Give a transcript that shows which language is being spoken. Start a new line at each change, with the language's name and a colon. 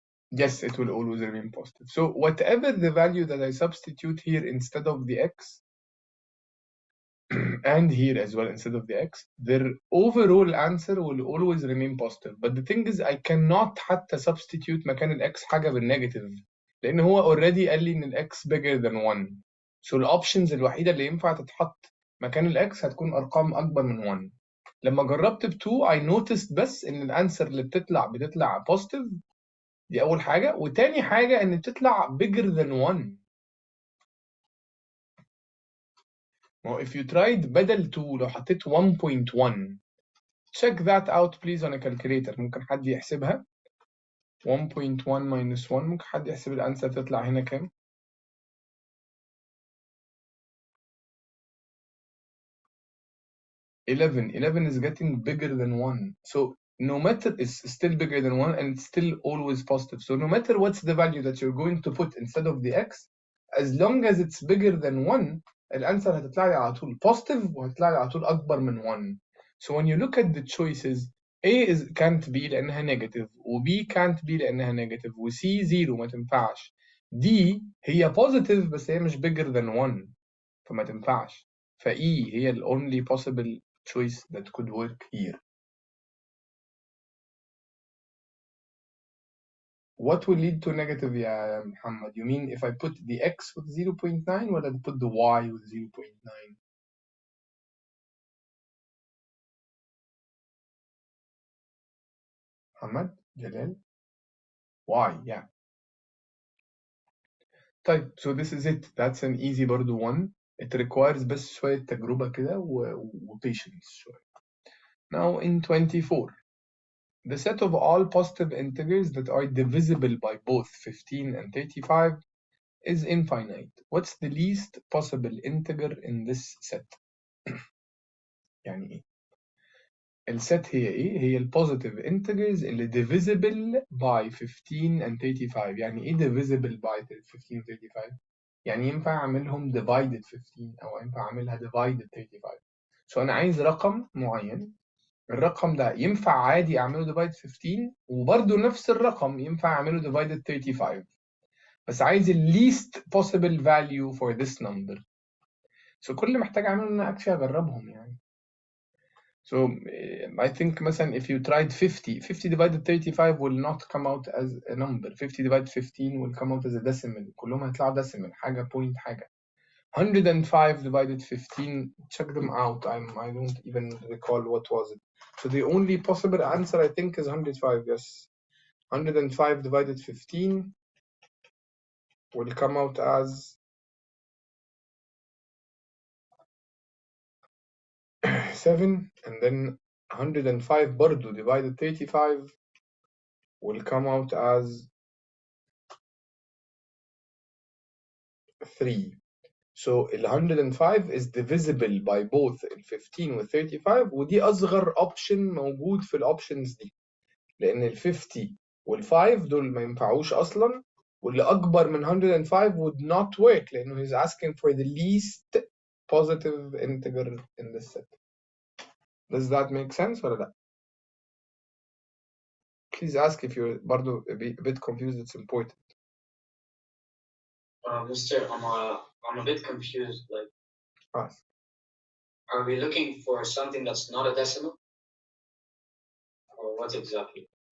English: Yes, it will always remain positive. So whatever the value that I substitute here instead of the x, and here as well instead of the x, their overall answer will always remain positive. But the thing is I cannot
Arabic: حتى
English: substitute
Arabic: مكان الx حاجة بالنيجاتيف لأن هو
English: already
Arabic: قال لي إن الx
English: bigger than 1.
Arabic: So الأوبشنز الوحيدة اللي ينفع تتحط مكان الx هتكون أرقام أكبر من 1. لما جربت ب 2
English: I noticed
Arabic: بس إن الأنسر اللي بتطلع positive. دي أول حاجة. وتاني حاجة إن بتطلع
English: bigger than 1. Now, if you tried
Arabic: بدل 2 لو حطيت 1.1
English: check that out please on a calculator.
Arabic: ممكن حد يحسبها 1.1 minus 1 ممكن حد يحسب الأنسر تطلع هنا كام؟
English: 11 is getting bigger than 1. So no matter, it's still bigger than 1 and it's still always positive. So no matter what's the value that you're going to put instead of the x, as long as it's bigger than 1,
Arabic: الأنسر هتطلع لي على طول positive وهتطلع لي على طول أكبر من 1.
English: So when you look at the choices, A can't be
Arabic: لأنها
English: negative, و B can't be لأنها negative, و C 0
Arabic: ما تنفعش. D هي positive بس هي مش
English: bigger than 1
Arabic: فما تنفعش.
English: ف E هي ال only possible choice that could work here. What will lead to negative
Arabic: يا محمد?
English: You mean if I put the x with 0.9 ولا put the y with 0.9? محمد جلال y, yeah.
Arabic: طيب,
English: so this is it. That's an easy
Arabic: برضو
English: one. It requires
Arabic: بس شوية تجربة كده و patience شوية.
English: Now in 24, the set of all positive integers that are divisible by both 15 and 35 is infinite. What's the least possible integer in this set?
Arabic: يعني ايه؟ الست هي ايه؟ هي البوزيتيف integers اللي
English: divisible by 15 and 35.
Arabic: يعني ايه
English: divisible by 15 and 35؟
Arabic: يعني ينفع اعملهم divided 15 او ينفع اعملها divided 35. So انا عايز رقم معين، الرقم ده ينفع عادي اعمله
English: divided 15
Arabic: وبرده نفس الرقم ينفع اعمله
English: divided 35.
Arabic: بس عايز ال
English: least possible value for this number.
Arabic: So كل اللي محتاج اعمله ان انا
English: actually
Arabic: اجربهم يعني.
English: So I think
Arabic: مثلا
English: if you tried 50 divided 35 will not come out as a number. 50 divided 15 will come out as a decimal.
Arabic: كلهم هيطلعوا decimal حاجة point حاجة.
English: 105 divided 15, check them out. I don't even recall what was it. So the only possible answer I think is 105. Yes, 105 divided 15 will come out as 7, and then 105
Arabic: برضو
English: divided 35 will come out as 3. So ال 105 is divisible by both ال 15 وال 35،
Arabic: ودي أصغر option موجود في الأوبشنز دي، لأن ال 50 وال 5 دول ما ينفعوش أصلا،
English: واللي أكبر من 105 would not work لأنه he's asking for the least positive integer in this set. Does that make sense
Arabic: ولا لأ؟
English: Please ask if you're
Arabic: برضو
English: a bit confused. It's important. Mister, I'm a bit confused. Like, Ask. are we looking for something that's not a decimal, or what exactly?